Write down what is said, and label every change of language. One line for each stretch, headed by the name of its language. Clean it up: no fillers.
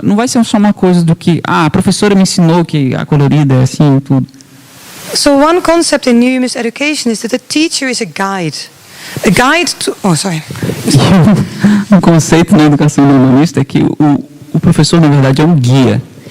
Portuguese: Não vai ser só uma coisa do que a professora me ensinou que a colorida é assim e tudo.
English: So one concept in New Humanist Education is that the teacher is a guide. A guide to... Oh, sorry.
Portuguese: Um conceito na educação humanista é que o professor, na verdade, é um guia.